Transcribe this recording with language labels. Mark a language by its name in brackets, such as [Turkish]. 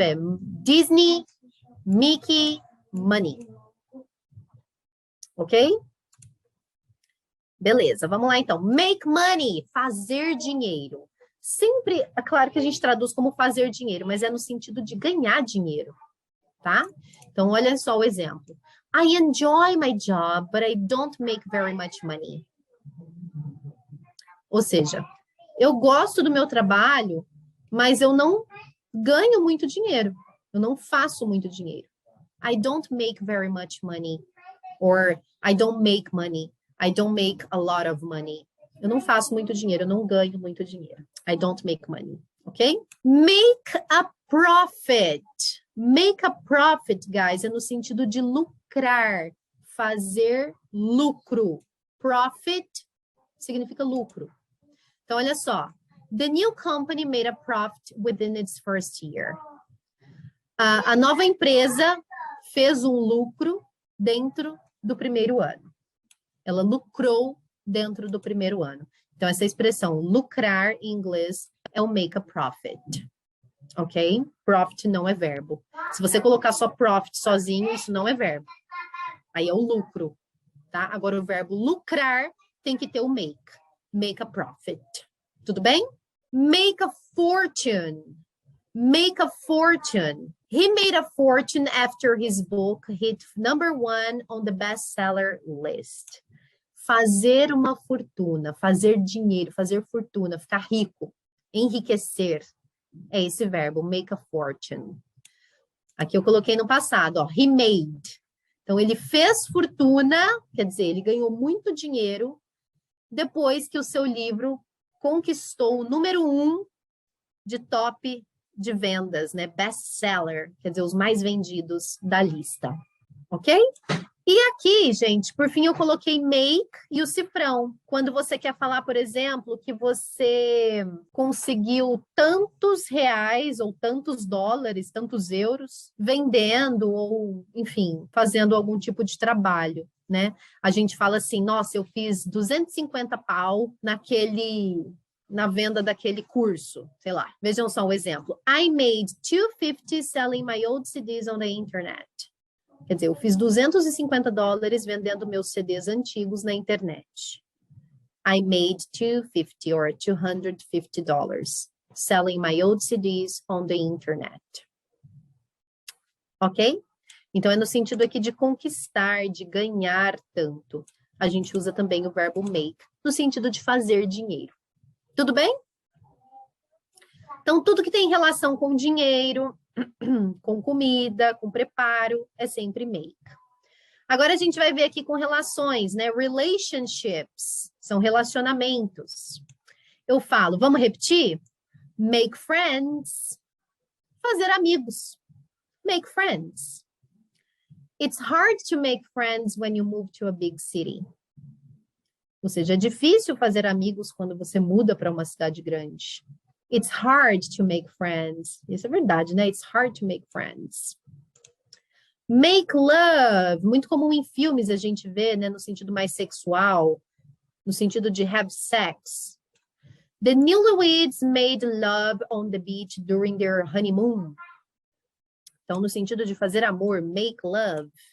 [Portuguese] É Disney, Mickey, money. Ok? Beleza, vamos lá então. Make money, fazer dinheiro. Sempre, é claro que a gente traduz como fazer dinheiro, mas é no sentido de ganhar dinheiro, tá? Então, olha só o exemplo. [English] I enjoy my job, but I don't make very much money. [Portuguese] Ou seja, eu gosto do meu trabalho, mas eu não ganho muito dinheiro. Eu não faço muito dinheiro. [English] I don't make very much money. Or I don't make money. I don't make a lot of money. [Portuguese] Eu não faço muito dinheiro, eu não ganho muito dinheiro. [English] I don't make money, ok? Make a profit. Make a profit, guys, [Portuguese] é no sentido de lucrar, fazer lucro. Profit significa lucro. Então, olha só. [English] The new company made a profit within its first year. [Portuguese] A nova empresa fez um lucro dentro do primeiro ano. Ela lucrou dentro do primeiro ano. Então, essa expressão lucrar em inglês é o make a profit. Ok? Profit não é verbo. Se você colocar só profit sozinho, isso não é verbo. Aí é o lucro, tá? Agora, o verbo lucrar tem que ter o make. [English] Make a profit. [Portuguese] Tudo bem? [English] Make a fortune. Make a fortune. He made a fortune after his book hit #1 on the bestseller list. [Portuguese] Fazer uma fortuna, fazer dinheiro, fazer fortuna, ficar rico, enriquecer. É esse verbo, make a fortune. Aqui eu coloquei no passado, ó, he made. Então, ele fez fortuna, quer dizer, ele ganhou muito dinheiro depois que o seu livro conquistou o #1 de top de vendas, né? Best-seller, quer dizer, os mais vendidos da lista, ok? E aqui, gente, por fim, eu coloquei make e o cifrão. Quando você quer falar, por exemplo, que você conseguiu tantos reais ou tantos dólares, tantos euros, vendendo ou, enfim, fazendo algum tipo de trabalho, né? A gente fala assim, nossa, eu fiz 250 pau na venda daquele curso, sei lá. Vejam só um exemplo. [English] I made 250 selling my old CDs on the internet. [Portuguese] Quer dizer, eu fiz $250 vendendo meus CDs antigos na internet. [English] I made 250 or $250 selling my old CDs on the internet. Ok? [Portuguese] Então, é no sentido aqui de conquistar, de ganhar tanto. A gente usa também o verbo make, no sentido de fazer dinheiro. Tudo bem? Então, tudo que tem relação com dinheiro, com comida, com preparo, é sempre make. Agora a gente vai ver aqui com relações, né? Relationships, são relacionamentos. Eu falo, vamos repetir? Make friends, fazer amigos. [English] Make friends. It's hard to make friends when you move to a big city. [Portuguese] Ou seja, é difícil fazer amigos quando você muda para uma cidade grande. [English] It's hard to make friends. [Portuguese] Isso é verdade, né? [English] It's hard to make friends. Make love. [Portuguese] Muito comum em filmes a gente vê, né? No sentido mais sexual. No sentido de have sex. [English] The newlyweds made love on the beach during their honeymoon. [Portuguese] Então, no sentido de fazer amor, make love.